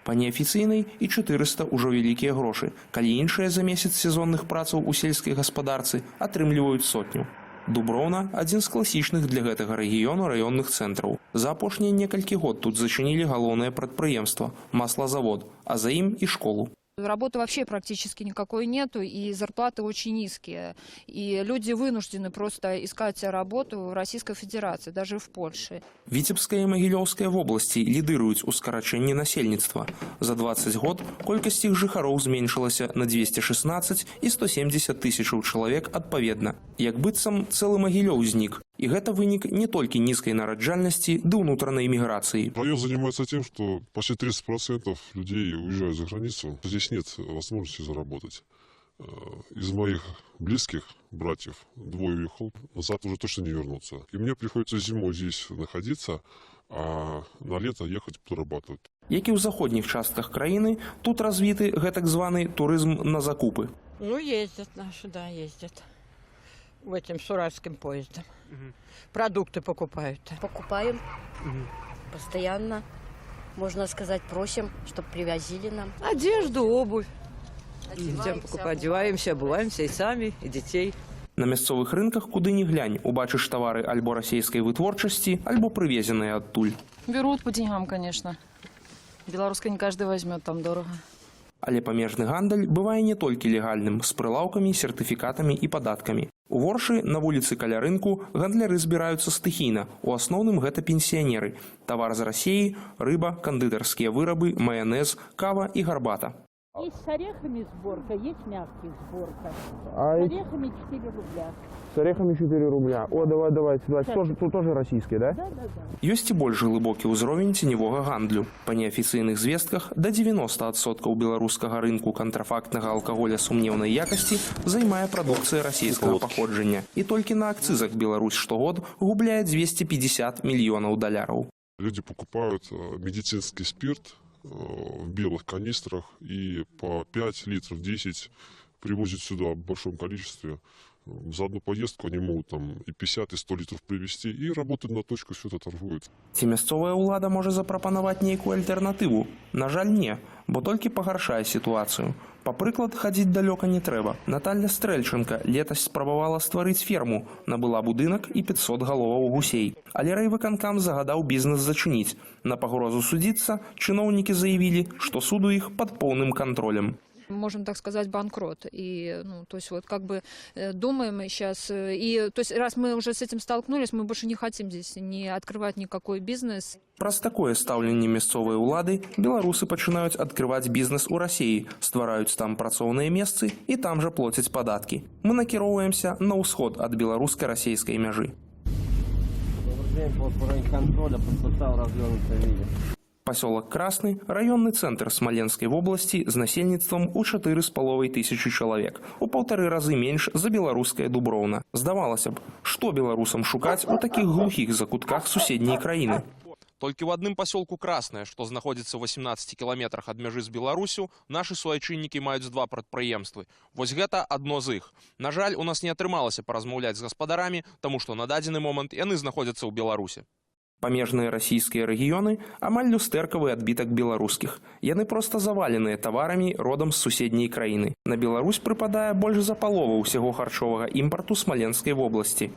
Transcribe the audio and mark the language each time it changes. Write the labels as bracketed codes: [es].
[be] Па неафіцыйнай і 400 ўжо вялікія грошы, калі іншыя за месяц сезонных працаў у сельскай гаспадарцы атрымліваюць сотню. Дуброўна – адзін з класічных для гэтага рэгіёну раённых цэнтраў. За апошнія некалькі год тут зачынілі галоўнае прадпрыемства – маслазавод, а за ім і школу. [ru] Работы вообще практически никакой нету, и зарплаты очень низкие. И люди вынуждены просто искать работу в Российской Федерации, даже в Польше. [be] Віцебская і Магілёўская вобласці лідыруюць у скарачэнні насельніцтва. За 20 год колькасць іх жыхароў зменшылася на 216 і 170 тысячаў чалавек адпаведна. Як быццам цэлы Магілёў знік. [ru] И это вынік не только низкой нараджальности, да унутранной миграции. Район занимается тем, что почти 30% людей уезжают за границу. Здесь нет возможности заработать. Из моих близких братьев двое уехал, назад уже точно не вернутся. И мне приходится зимой здесь находиться, а на лето ехать подрабатывать. [be] Як і ў заходніх частках краіны, тут развіты гэтак званы турызм на закупы. [ru] Ну, ездят наши, да, ездят. Этим суральским поездом. Продукты покупают. Покупаем постоянно, можно сказать, просим, чтобы привозили нам. Одежду, обувь. Одеваемся, обуваемся и сами, и детей. [be] На мясцовых рынках, куды ни глянь, убачыш товары альбо расійскай вытворчасці, альбо прывезеныя адтуль. [ru] Берут по деньгам, конечно. Белорусская не каждый возьмет, там дорого. [be] Але памежны гандаль бывае не толькі легальным, з прылаўкамі, сертыфікатамі і падаткамі. У Воршы на вуліцы каля рынку гандляры збіраюцца стыхійна. У асноўным гэта пенсіянеры. Тавар з Расіі, рыба, кандытарскія вырабы, маянез, кава і гарбата. [ru] Есть с орехами сборка, есть мягких сборка. С орехами 4 рубля. С орехами 4 рубля. О, давай. Тут тоже российские, да? Да. [be] Ёсць і больш глыбокі ўзровень ценевога гандлю. Па неафіцыйных звестках да 90% беларускага рынку кантрафактнага алкаголя сумнеўнай якасці займае прадукцыя расійскага паходжання. І толькі на акцызах Беларусь штогод губляе 250 мільёнаў даляраў. [ru] Люди покупают медицинский спирт в белых канистрах и по 5 литров, 10 привозят сюда в большом количестве. За одну поездку они могут там и 50, и 100 литров привезти, и работают на точку, все это торгуют. [be] Ці мясцовая ўлада можа запрапанаваць нейкую альтэрнатыву? На жаль, не, бо толькі пагаршае сітуацыю. Па прыклад, хадзіць далёка не трэба. Наталья Стрэльченка летась спрабавала стварыць ферму, набыла будынак і 500 галоваў гусей. Але райвыканкам загадаў бізнес зачыніць. На пагрозу судзіцца чыноўнікі заявілі, што суд у іх пад поўным кантролем. [ru] Можем так сказать, банкрот. И, то есть, вот как бы думаем сейчас, и, то есть, раз мы уже с этим столкнулись, мы больше не хотим здесь не открывать никакой бизнес. [be] Праз такое стаўленне мясцовай улады беларусы пачынаюць адкрываць бізнес у Расіі, ствараюць там працоўныя месцы і там жа плоцяць падаткі. Мы накіроўваемся на ўсход ад беларуска-расійскай мяжы. [ru] Поселок Красный – районный центр Смоленской области [be] с насельніцтвом у [ru] 4,5 тысячи человек, у 1,5 разы меньше за белорусское Дуброўна. [be] Здавалося б, [ru] что белорусам [be] шукать у [ru] таких глухих [be] закутках суседней краины? [ru] Только в одном поселку Красное, что находится в 18 километрах от [be] мяжы с Беларусью, наши суайчыннікі маюць 2 прадпрыемствы. Вось гэта адно з іх. На жаль, у нас не атрымалася паразмаўляць з гаспадарамі, таму што на дадзены момант яны знаходзяцца ў Беларусі. Памежныя расійскія рэгіёны амаль люстэркавы адбітак беларускіх. Яны проста заваленыя таварамі родам з суседняй краіны. На Беларусь прыпадае больш за палову ўсяго харчовага імпарту Смаленскай вобласці.